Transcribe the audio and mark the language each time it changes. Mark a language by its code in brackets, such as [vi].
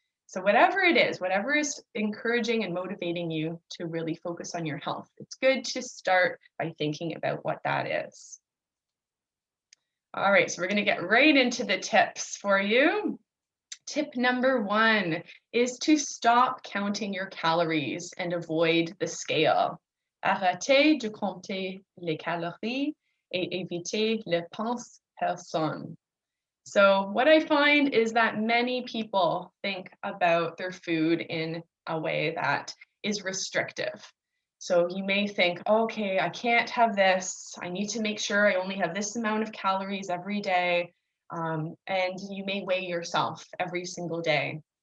[en] So whatever it is, whatever is encouraging and motivating you to really focus on your health, it's good to start by thinking about what that is. All right, so we're going to get right into the tips for you. Tip number 1 is to stop counting your calories and avoid the scale. [fr] Arrêtez de compter les calories et évitez le pèse-personne. [en] So what I find is that many people think about their food in a way that is restrictive. So you may think, okay, I can't have this. I need to make sure I only have this amount of calories every day. And you may weigh yourself every single day.